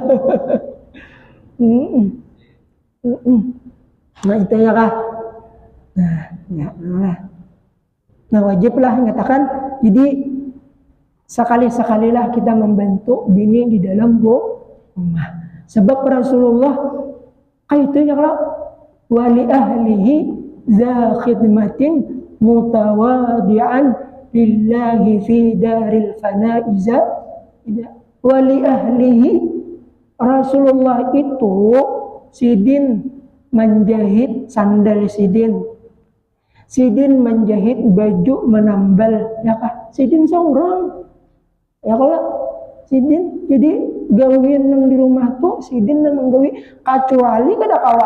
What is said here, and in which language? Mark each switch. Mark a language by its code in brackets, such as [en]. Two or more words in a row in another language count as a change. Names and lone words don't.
[bjn] Nah itu ya kah? Nah wajib lah nyatakan. [id] Jadi sekali-sekalilah kita membantu bini di dalam rumah. [bjn] Sebab Rasulullah itu ya kah? [ar] ولأهله ذا خدمة متواضعا لله في دار الفناء. ولأهله [bjn] Rasulullah itu sidin menjahit sandal sidin menjahit baju menambal ya kah? Sidin seorang ya kalau sidin jadi gawin yang di rumah tuh sidin yang menggawi kecuali kada kawa.